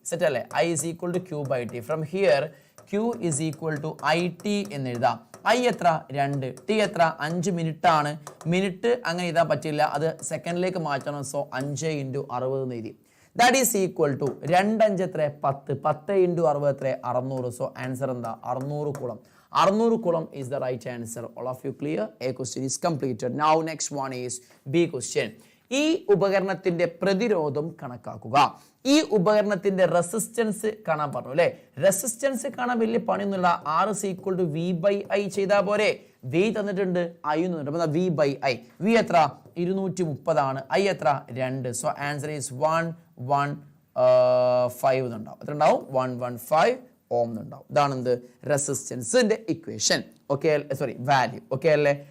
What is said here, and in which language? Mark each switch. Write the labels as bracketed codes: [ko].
[en] Set അല്ലേ, I is equal to Q by T. From here Q is equal to I T [ml] എന്ന് എഴുതാം. I എത്ര 2, T എത്ര 5 minute ആണ്. Minute അങ്ങനെ എഴുതാൻ പറ്റില്ല, അത് സെക്കൻഡിലേക്ക് മാറ്റണം. [en] so 5 into 60 [ml] എന്ന് എഴുതി. [en] That is equal to 2 5 എത്ര 10, 10 into 60 എത്ര 600. [ml] സോ ആൻസർ എന്താ, 600 coulomb. [en] 600 coulomb is the right answer. All of you clear? A question is completed. Now next one is B question. [ml] ഈ ഉപകരണത്തിന്റെ പ്രതിരോധം കണക്കാക്കുക. ഈ ഉപകരണത്തിന്റെ റെസിസ്റ്റൻസ് കാണാൻ പറഞ്ഞു അല്ലേ. റെസിസ്റ്റൻസ് കാണാൻ വലിയ പണിയൊന്നുമില്ല. [en] R is equal to V by I [ml] ചെയ്താൽ പോരെ. V തന്നിട്ടുണ്ട്, I തന്നിട്ടുണ്ട്. അപ്പോൾ V by I. V എത്ര 230 ആണ്. I എത്ര 2. [en] So answer is 115 എന്നുണ്ടാവും. [ml] എത്ര ഉണ്ടാവും, 115 ഓം എന്നുണ്ടാവും. ഇതാണ് എന്ത്, റെസിസ്റ്റൻസിന്റെ equation. Okay, sorry value. Okay അല്ലേ.